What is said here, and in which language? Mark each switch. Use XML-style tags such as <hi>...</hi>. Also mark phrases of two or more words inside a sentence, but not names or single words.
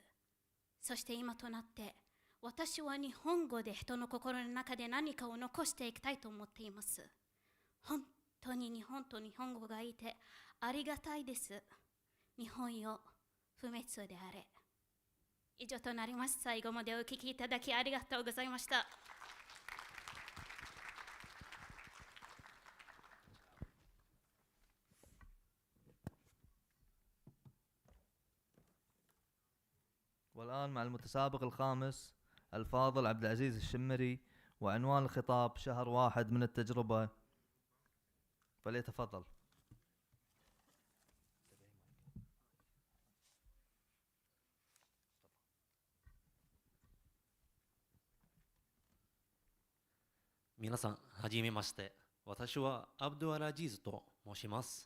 <ja>そして今となって私は日本語で人の心の中で何かを残していきたいと思っています。本当に日本と日本語がいてありがたいです。日本よ、不滅であれ。以上となります。最後までお聞きいただきありがとうございました。</ja> <ar>والآن مع المتسابق الخامس الفاضل عبد العزيز الشمري، وعنوان الخطاب شهر واحد من التجربة، فليتفضل.</ar> <ja>皆さん、はじめまして。私はアブドゥアラジーズと申します。</ja>